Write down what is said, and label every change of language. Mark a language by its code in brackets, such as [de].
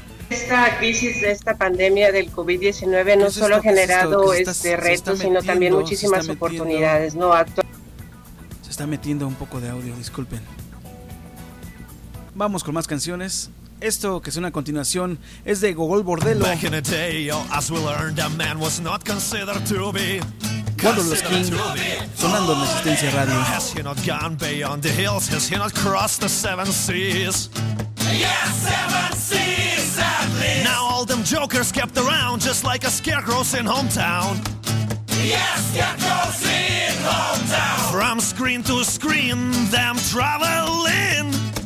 [es] Esta crisis, esta pandemia del COVID-19 no solo ha generado retos, sino también muchísimas oportunidades, ¿no? Se está metiendo un poco de audio, disculpen. Vamos con más canciones. Esto que suena a continuación es de Gogol Bordello. [en] Back in the day, as we learned, a man was not considered to be. [es] Cuando los King, sonando en Resistencia Radio. [en] Has he not gone beyond the hills? Has he not crossed the seven seas? Yes, seven seas at least. Now all them jokers kept around, just like a scarecrow's in hometown. Yes, scarecrow's in hometown. From screen to screen, them traveling.